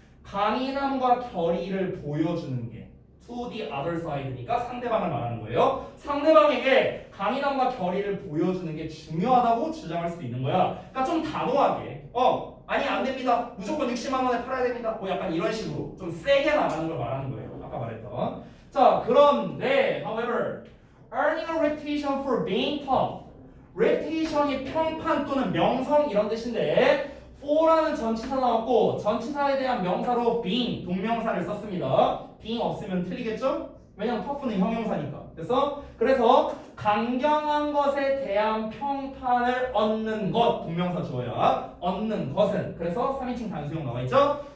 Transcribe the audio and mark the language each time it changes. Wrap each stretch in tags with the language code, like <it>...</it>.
<ko>강인함과 결의를 보여주는 게</ko> <en>to the other side</en> <ko>니까 상대방을 말하는 거예요. 상대방에게 강인함과 결의를 보여주는 게 중요하다고 주장할 수도 있는 거야. 그러니까 좀 단호하게 아니 안 됩니다. 무조건 60만 원에 팔아야 됩니다. 뭐 약간 이런 식으로 좀 세게 나가는 걸 말하는 거예요. 아까 말했던. 자, 그런데</ko> <en>however earning a reputation for being tough.</en> <ko>reputation이 평판 또는 명성 이런 뜻인데 for라는 전치사 나왔고 전치사에 대한 명사로 being 동명사를 썼습니다. being 없으면 틀리겠죠? 왜냐면 tough는 형용사니까. 그래서 강경한 것에 대한 평판을 얻는 것 동명사 주어야 얻는 것은 그래서 3인칭 단수형 나와 있죠?</ko>